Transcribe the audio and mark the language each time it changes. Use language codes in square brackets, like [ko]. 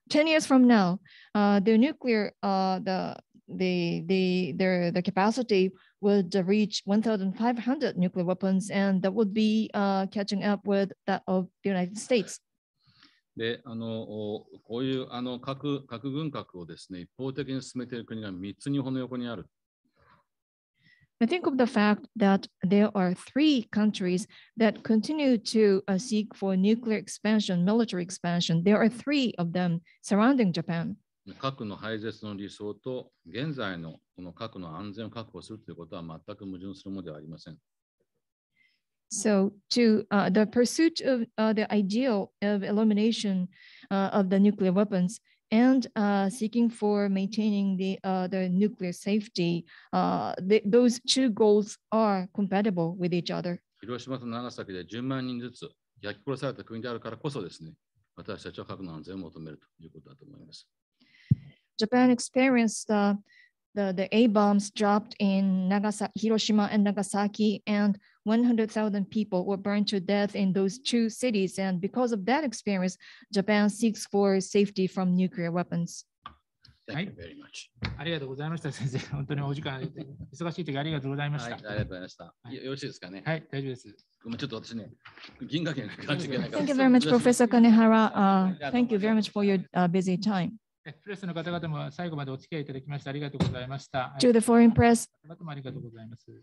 [en] 10 years from now, the nuclear, the capacity would reach 1,500 nuclear weapons, and that would be catching up with that of the United States. [ja] で、こういう核軍拡をですね、一方的に進めている国が3つ日本の横にある。 [en] I think of the fact that there are 3 countries that continue to seek for nuclear expansion, military expansion. There are 3 of them surrounding Japan. [ja] 核の廃絶の理想と現在のこの核の安全を確保するということは全く矛盾するものではありません。 [en] So to the pursuit of the ideal of elimination of the nuclear weapons and seeking for maintaining the nuclear safety, those 2 goals are compatible with each other. [ja] 広島と長崎で10万人ずつ焼き殺された国であるからこそですね、私たちは核の安全を求めるということだと思います。 [en] Japan experienced the A bombs dropped in Hiroshima and Nagasaki, and 100,000 people were burned to death in those 2 cities. And because of that experience, Japan seeks for safety from nuclear weapons. Thank you very much. [ja] ありがとうございました、先生。本当にお時間、忙しい時ありがとうございました。はい、ありがとうございました。よろしいですかね。はい、大丈夫です。ごめん、ちょっと私ね、銀河系の感じがないから。 [en] Thank you very much, Professor Kanehara. Thank you very much for your busy time. [ja] プレスの方々も最後までお付き合いいただきましてありがとうございました。 [en] To the foreign press, [ja] ありがとうございます。